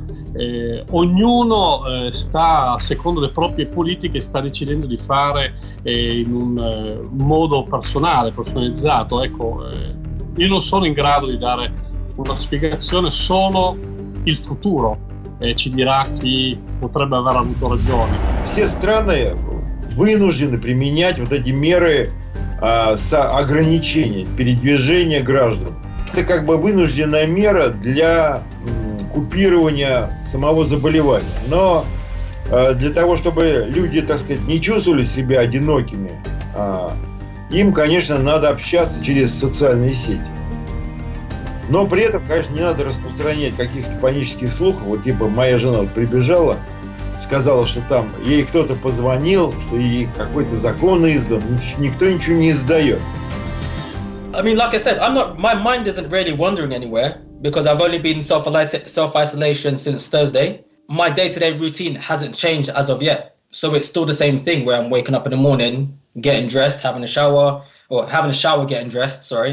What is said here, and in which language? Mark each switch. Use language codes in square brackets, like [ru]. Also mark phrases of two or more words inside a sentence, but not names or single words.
[it] Ognuno sta, secondo le proprie politiche, sta decidendo di fare in un modo personale, personalizzato. Ecco, io non sono in grado di dare una spiegazione, solo il futuro ci dirà chi potrebbe aver avuto ragione. [ru] Все страны вынуждены применять вот эти меры ограничения передвижения граждан. Это как бы вынужденная мера для купирования самого заболевания. Но для того, чтобы люди, так сказать, не чувствовали себя одинокими, им, конечно, надо общаться через социальные сети. Но при этом, конечно, не надо распространять каких-то панических слухов. Вот типа моя жена вот прибежала, сказала, что там ей кто-то позвонил, что ей какой-то закон издан. Никто ничего не издает. [en] I mean, like I said, my mind isn't really wandering anywhere because I've only been self-isolation since Thursday. My day-to-day routine hasn't changed as of yet. So it's still the same thing where I'm waking up in the morning, getting dressed, having a shower, getting dressed, sorry.